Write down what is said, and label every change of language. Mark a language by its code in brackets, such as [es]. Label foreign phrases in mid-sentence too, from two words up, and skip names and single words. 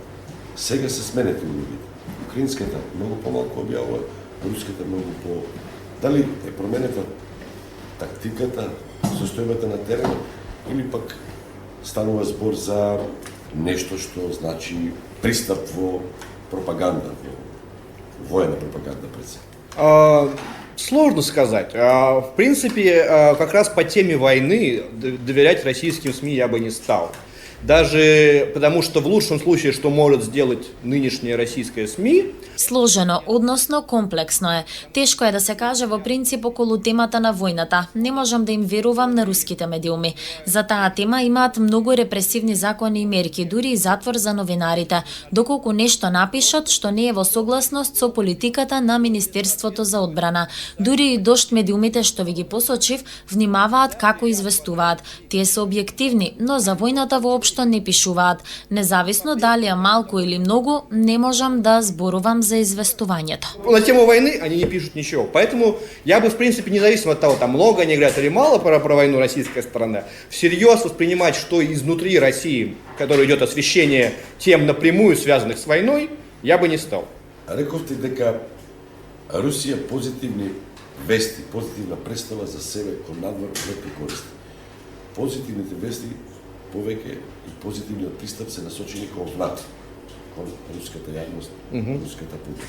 [mk] Сега се сменети улогите. Украинската многу помалку објавува, руската многу по... Дали е променета тактиката, состојбата на теренот, или пак станува збор за нешто што значи пристап во пропаганда, во военна пропаганда пред се? [ru] Сложно сказать. В принципе, как раз по теме войны доверять российским СМИ я бы не стал. Даже потому что в лучшем случае, что может сделать нынешняя российская СМИ... [mk] Сложено, односно комплексно е. Тешко е да се каже во принцип околу темата на војната. Не можам да им верувам на руските медиуми. За таа тема имаат многу репресивни закони и мерки, дури и затвор за новинарите, доколку нешто напишат што не е во согласност со политиката на Министерството за одбрана. Дури и Дожд медиумите што ви ги посочив, внимаваат како известуваат. Тие се објективни, но за војната воопшто воопшто не пишуваат. Независно дали е малку или многу, не можам да зборувам за известувањето. [ru] На тему войны они не пишут ничего. Поэтому я бы, в принципе, независимо от того, там много они говорят или мало про войну российская сторона, всерьез воспринимать, что изнутри России, которое идет освещение тем напрямую связанных с войной, я бы не стал. [mk] Рековте дека Русија позитивни вести, позитивна представа за себе кон надвор не користи. Позитивните вести повеќе и позитивниот пристап се насочени кон внатре, кон руската јавност, руската публика.